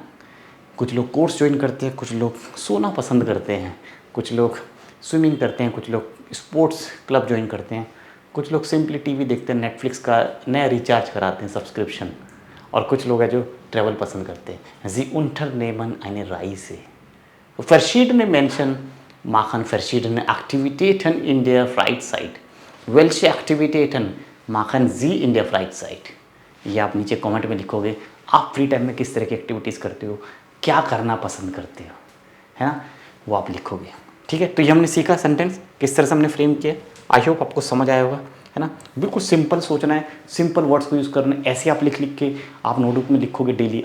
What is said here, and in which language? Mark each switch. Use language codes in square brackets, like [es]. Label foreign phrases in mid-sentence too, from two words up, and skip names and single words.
[hi] कुछ लोग कोर्स ज्वाइन करते हैं, कुछ लोग सोना पसंद करते हैं, कुछ लोग स्विमिंग करते हैं, कुछ लोग [en] sports club [hi] ज्वाइन करते हैं, कुछ लोग [en] simply TV [hi] देखते हैं, नेटफ्लिक्स का नया रिचार्ज कराते हैं सब्सक्रिप्शन, और कुछ लोग हैं जो ट्रैवल पसंद करते हैं। [de] Sie unternehmen eine Reise। Verschiedene Menschen machen verschiedene Aktivitäten in der Freizeit। Welche Aktivitäten machen Sie in der Freizeit? [hi] ये आप नीचे कमेंट में लिखोगे, आप [en] free time [hi] में किस तरह की एक्टिविटीज़ करते हो, क्या करना पसंद करते हो, है ना, वो आप लिखोगे, ठीक है। तो ये हमने सीखा सेंटेंस किस तरह से हमने फ्रेम किया। [en] I hope [hi] आपको समझ आया होगा, है ना। बिल्कुल सिंपल सोचना है, [en] simple words [hi] को यूज़ करना है। ऐसे आप लिख के आप नोटबुक में लिखोगे डेली।